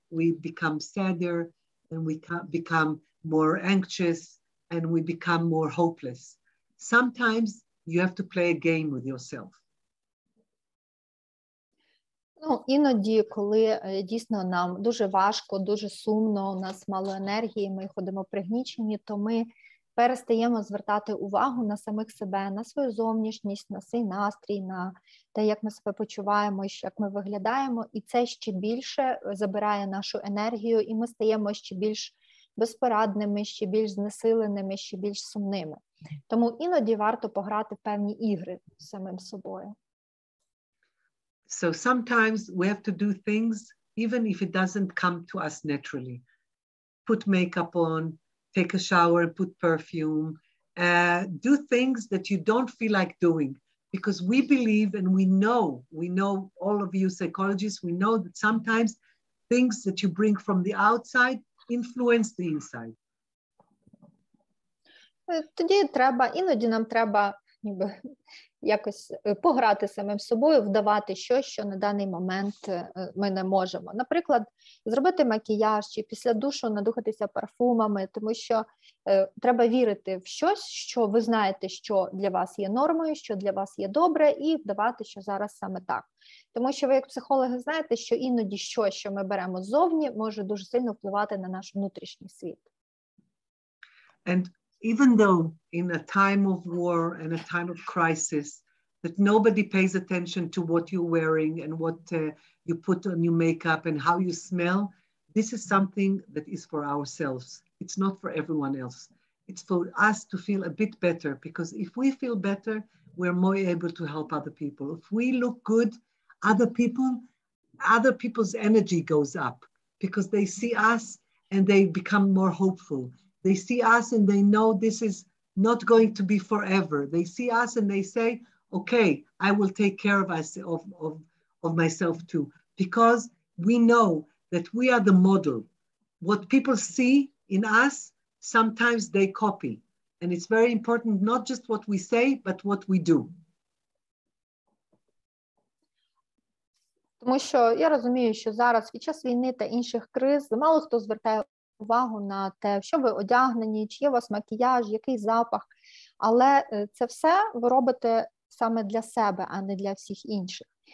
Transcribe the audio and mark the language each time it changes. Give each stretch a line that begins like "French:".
English: We become sadder and we become more anxious and we become more hopeless. Sometimes you have to play a game with yourself.
Ukrainian: Ну, іноді, коли дійсно нам дуже важко, дуже сумно, у нас мало енергії, ми ходимо пригнічені, то ми перестаємо звертати увагу на самих себе, на свою зовнішність, на свій настрій, на те, як ми себе почуваємо, як ми виглядаємо, і це ще більше забирає нашу енергію, і ми стаємо ще більш безпорадними, ще більш знесиленими, ще більш сумними. Тому іноді варто пограти в певні ігри з самим собою.
English: So sometimes we have to do things even if it doesn't come to us naturally. Put makeup on, take a shower and put perfume, do things that you don't feel like doing, because we believe and we know, all of you psychologists, we know that sometimes things that you bring from the outside influence the inside.
Ukrainian: Тоді іноді нам треба ніби якось пограти самим собою, вдавати щось, що на даний момент ми не можемо. Наприклад, зробити макіяж чи після душу надухатися парфумами, тому що треба вірити в щось, що ви знаєте, що для вас є нормою, що для вас є добре, і вдавати, що зараз саме так. Тому що ви, як психологи, знаєте, що іноді щось, що ми беремо ззовні, може дуже сильно впливати на наш внутрішній світ.
English: And even though in a time of war and a time of crisis, that nobody pays attention to what you're wearing and what you put on your makeup and how you smell, this is something that is for ourselves. It's not for everyone else. It's for us to feel a bit better, because if we feel better, we're more able to help other people. If we look good, other people's energy goes up because they see us and they become more hopeful. They see us and they know this is not going to be forever. They see us and they say, okay, I will take care of myself too, because we know that we are the model. What people see in us, sometimes they copy. And it's very important, not just what we say, but what we do.
Ukrainian: Тому що я розумію, що зараз під час війни та інших криз мало хто звертає увагу на те, що ви одягнені, чи є у вас макіяж, який запах. Але це все ви робите саме для себе, а не для всіх інших.